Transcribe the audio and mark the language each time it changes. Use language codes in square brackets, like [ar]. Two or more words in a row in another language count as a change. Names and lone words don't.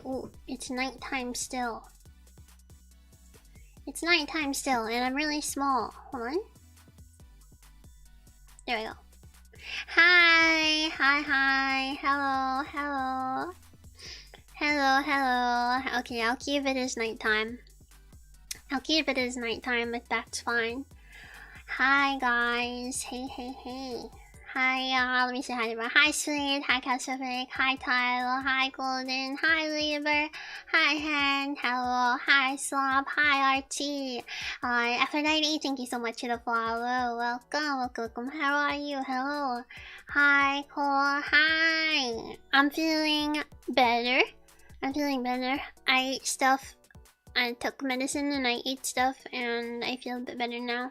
[en] Ooh, it's nighttime still. It's nighttime still, and I'm really small. Hold on. There we go. Hi, hi, hi. Hello, hello. Hello, hello. Okay, I'll keep it as nighttime. I'll keep it as nighttime, but that's fine. Hi, guys. Hey, hey, hey. Hi, let me say hi to everyone. Hi, Sweet. Hi, Pacific. Hi, Tyler. Hi, Golden. Hi, Lieber. Hi, Hen. Hello. Hi, Slob. Hi, RT. Hi, Aphrodite. Thank you so much for the follow. Welcome, welcome. How are you? Hello. Hi, Cole. Hi. I'm feeling better. I'm feeling better. I ate stuff. I took medicine and I ate stuff and I feel a bit better now.